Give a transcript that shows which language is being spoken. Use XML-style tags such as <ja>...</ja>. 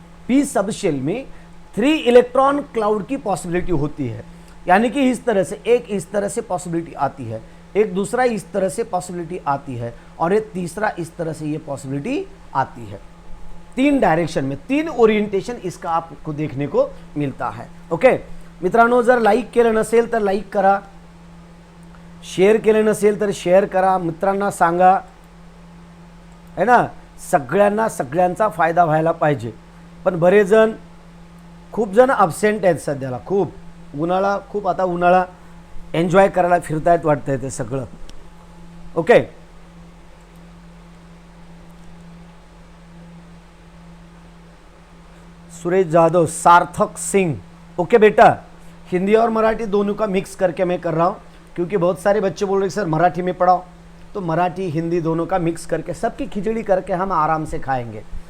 <hi>p subshell में 3 electron cloud की possibility होती है। यानी कि इस तरह से, एक इस तरह से पॉसिबिलिटी आती है, एक दूसरा इस तरह से पॉसिबिलिटी आती है, और एक तीसरा इस तरह से ये पॉसिबिलिटी आती है। 3 डायरेक्शन में 3 ओरिएंटेशन इसका आपको देखने को मिळता है।</hi> <mr>ओके मित्रांनो, जर लाईक केलं नसेल तर लाईक करा, शेअर केलं नसेल तर शेअर करा, मित्रांना सांगा, है ना, सगळ्यांना सगळ्यांचा फायदा व्हायला पाहिजे। पण बरेच जण, खूप जण अब्सेंट आहेत सध्याला, खूप उन्हाळा, खूप आता उन्हाळा एन्जॉय करायला फिरतायत वाटतंय ते सगळं।</mr> <hi>ओके सुरेश जादव, सार्थक सिंह, ओके बेटा, हिंदी और मराठी दोनों का मिक्स करके मैं कर रहा हूँ, क्योंकि बहुत सारे बच्चे बोल रहे सर मराठी में पढ़ाओ, तो मराठी हिंदी दोनों का मिक्स करके सबकी खिचड़ी करके हम आराम से खाएंगे।</hi>